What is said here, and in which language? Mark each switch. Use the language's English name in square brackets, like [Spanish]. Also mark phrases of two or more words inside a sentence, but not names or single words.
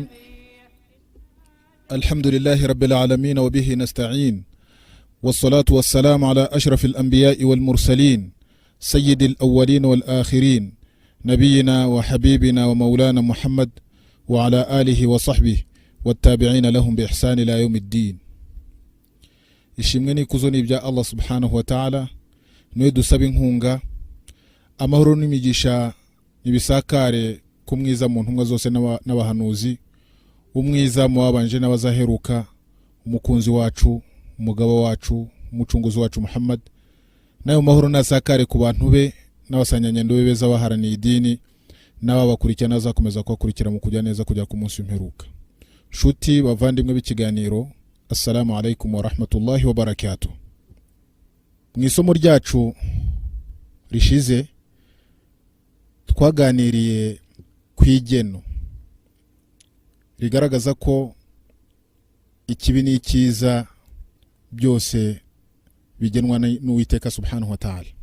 [Arabic] الحمد لله رب العالمين وبه نستعين، والصلاة والسلام على أشرف الأنبياء والمرسلين سيد الأولين والآخرين نبينا وحبيبنا ومولانا محمد وعلى آله وصحبه والتابعين لهم بإحسان إلى يوم الدين. [Kinyarwanda] ishimwe n'ikuzo ni ibya [Arabic] الله سبحانه وتعالى, [Kinyarwanda] niwe dusaba inkunga, amahoro n'imigisha nibisakare ku mwiza mu ntumwa zose n'abahanuzi, umwiza mu babanje n'abazaheruka, umukunzi wacu, umugabo wacu, umucunguzi wacu Muhammad, nayo mahoro nasakare ku bantu be n'abasanyanyendo be beza baharaniye idini n'ababakurikirana azakomeza kubakurikira mu kujya neza kujya ku munsi w'imperuka. Shuti bavandimwe b'ikiganiro, [Arabic] السلام عليكم ورحمة الله وبركاته. [Kinyarwanda] Mu isomo ryacu rishize twaganiriye kw'igeno rigaragaza ko ikibi n'ikiza byose bigenwa n'Uwiteka [Arabic] سبحانه وتعالى.